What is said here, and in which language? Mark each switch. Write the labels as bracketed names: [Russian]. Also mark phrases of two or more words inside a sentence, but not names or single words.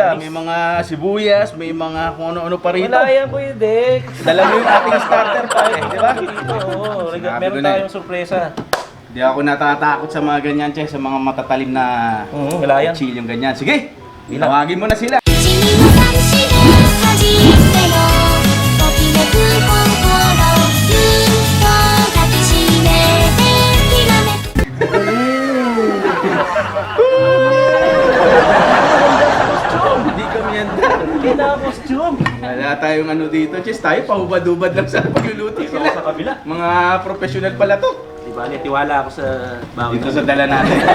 [Filipino] May mga sibuyas, may mga kung ano-ano pa rito. Wala yan, Kuya Dex. Dala mo yung ating starter pa eh, di ba? Dito, oo. Sinabi ko Meron na eh. tayong sorpresa. Di ako natatakot sa mga ganyan, Chess. Sa mga matatalim na Wala yan. chill yung ganyan. Sige, Bilang. tawagin mo na sila. [Japanese] 君の隠しで初めのときめく心ぎゅっと抱きしめてきらめく [Filipino] Hindi kami yan. Kina-costume. Wala tayong ano dito, Chess. Tayo pahubad-ubad lang sa pagluluto Ito sila. sa kabila. Mga professional pala to. Di ba, tiwala ako sa bawat. Dito sa dala natin.